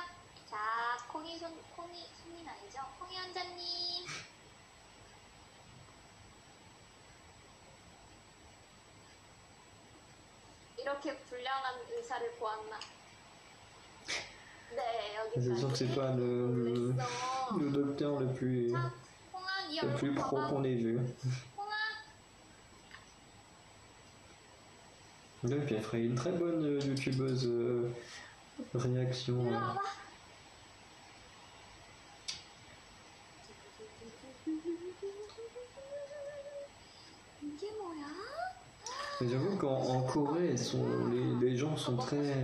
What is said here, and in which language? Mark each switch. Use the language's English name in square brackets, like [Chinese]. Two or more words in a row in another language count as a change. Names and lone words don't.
[Korean] 자, 콩이 손님 아니죠? 콩이 환자님. 이렇게 불량한 의사를 보았나? 네, 여기. [French] C'est sûr que c'est pas le docteur le plus pro qu'on ait vu. Et puis elle ferait une très bonne youtubeuse réaction. Mais j'avoue qu'en Corée, les gens sont très...